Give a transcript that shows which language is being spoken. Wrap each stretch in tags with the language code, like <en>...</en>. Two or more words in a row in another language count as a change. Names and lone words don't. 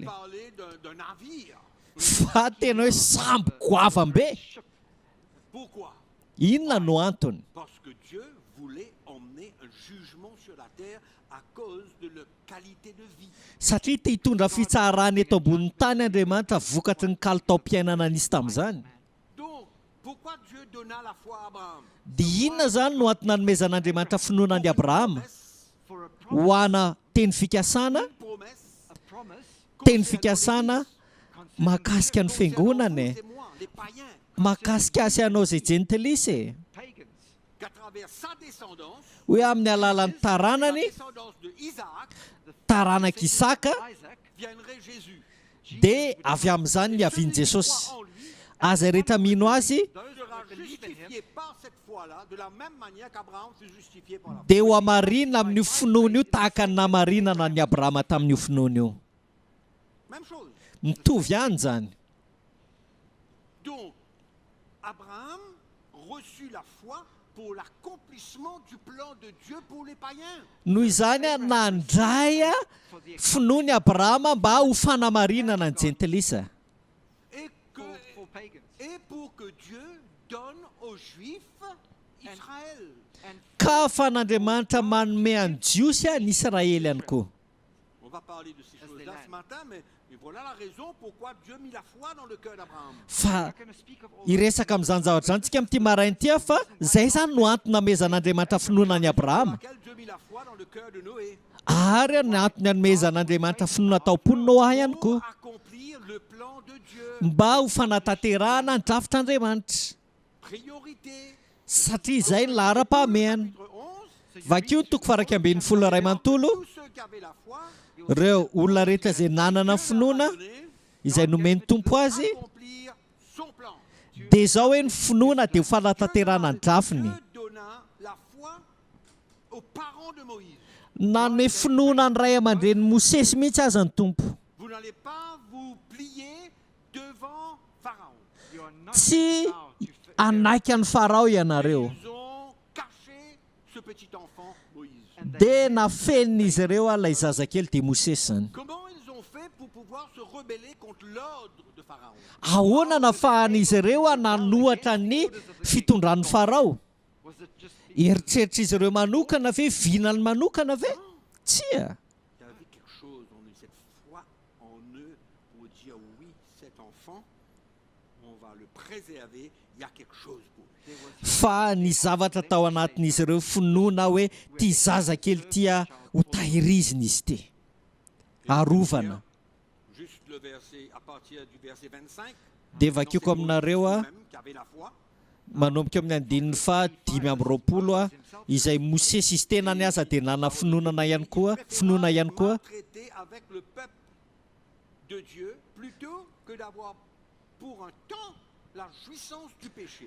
<fr>Parler d'un navire.</fr> <mg>fa tena hoe samby goavambe</mg> <fr>Pourquoi?</fr> <mg>inona no antony</mg> <fr>Parce que Dieu voulait emmener un jugement sur la terre à cause de leur qualité de vie.</fr> <mg>satria te hitondra fitsarany eto ambonin'ny tany Andriamanitra vokatry ny kalitaom-piainana nisy tamin'izany</mg> <fr>Donc, pourquoi Dieu donna la foi à Abraham?</fr> <mg>dia inona zany no antony nanomezan'Andriamanitra finoana an'i Abrahama</mg> <en>For a</en> <mg>ho ana teny fikasana</mg> <fr>Promesse.</fr> <en>promise</en> <mg>teny fikasana mahakasika ny fiangonana</mg> <fr>C'est moi, les païens,</fr> <mg>mahakasika asy anao zay jentelisy e</mg> <en>pagans.</en> <fr>qu'à travers sa descendance,</fr> <mg>hoe amin'ny alalan'ny</mg> <fr>la</fr> <mg>taranany</mg> <fr>descendance de Isaac,</fr> <mg>taranaka Isaka</mg> <fr>Isaac, viendrait Jésus.</fr> <mg>dia avy amin'izany niaviany Jesosy</mg> <fr>En lui,</fr> <mg>aza rehetra mino azy</mg> <fr>sera justifié par cette foi-là de la même manière qu'Abraham fut justifié par la foi.</fr> <mg>dia ho amarinina amin'io finoana io tahaka ny namarinana ny Abrahama tamin'io finoana io</mg> <fr>Même chose.</fr> <mg>mitovy ihany zany</mg> <fr>Donc, Abraham reçut la foi pour l'accomplissement du plan de Dieu pour les païens.</fr> <mg>noho izany a nandray a finoany Abrahama mba ho fanamarinana ny jentilisa</mg> <fr>Et, que,</fr> <en>for pagans.</en> <fr>et pour que Dieu donne aux Juifs Israël.</fr> <en>And</en> <mg>ka afan'Andriamanitra manome any jiosy a ny Israely ihany koa</mg> <fr>On va parler de ces</fr> <en>As</en> <fr>choses-là</fr> <en>they</en> <fr>ce matin, mais voilà la raison pourquoi Dieu mit la foi dans le cœur d'Abraham.</fr> <mg>fa</mg> <en>we're going to speak of all</en> <mg>iresaka amin'izany zavatra zany tsika amin'ity marainty a fa zay zany no antony namezan'Andriamanitra finoana ny Abrahama</mg> <fr>Pour laquelle Dieu mit la foi dans le cœur de Noé.</fr> <mg>ary ny antony anomezan'Andriamanitra finoana tao-pony Noa ihany</mg> <fr>Pour</fr> <mg>koa</mg> <fr>accomplir le plan de Dieu.</fr> <mg>mba ho fanatanterahana ny drafitr'Andriamanitra</mg> <fr>Priorité.</fr> <mg>satria izay ny lahara-pahamehana</mg> <fr>Chapitre 11.</fr> <mg>vakio ny toko faraky ambin'ny folo iray manontolo</mg> <fr>Tous ceux qui avaient la foi,</fr> <mg>ireo olona rehetra izay nanana ny finoana izay nomeny tompo azy</mg> <fr>accomplir son plan.</fr> <mg>dia izao hoe ny finoana dia ho fanatanterahana ny drafiny</mg> <fr>Dieu donna la foi aux parents de Moïse.</fr> <mg>nanome finoana ny ray aman-dren'ny Mosesy mihitsy aza ny tompo</mg> <fr>Vous n'allez pas vous plier devant Pharaon.</fr> <en>you are not</en> <mg>tsy</mg> <en>allowed to</en> <mg>anaiky ny farao ianareo</mg> <fr>Ils ont caché ce petit enfant Moïse.</fr> <mg>dia nafenina izy ireo ilay zazakely dia Mosesy zany</mg> <fr>Comment ils ont fait pour pouvoir se rebeller contre l'ordre de Pharaon?</fr> <mg>ahoana nafahan'izy ireo a nanohatra ny fitondran'ny farao</mg> <en>was it just</en> <mg>eritreritra izy ireo manokana ve vinany manokana ve tsia</mg> <fr>Il y avait quelque chose en eux, cette foi en eux pour dire oui, cet enfant, on va le préserver, il y a quelque chose pour lui.</fr> <mg>fa ny zavatra tao anatin'izy ireo finoana hoe tia zazakely tia ho tahirizina izy ty arovana</mg> <fr>Juste le verset, à partir du verset 25.</fr> <mg>dia vakioko aminareo a</mg> <fr>Même qui avait la foi.</fr> <mg>manomboka amin'ny andininy fa 5:20 a izay Mosesy izy tena ny aza dia nana finoana ihany koa</mg> <fr>Traiter avec le peuple de Dieu plutôt que d'avoir pour un temps la jouissance du péché.</fr>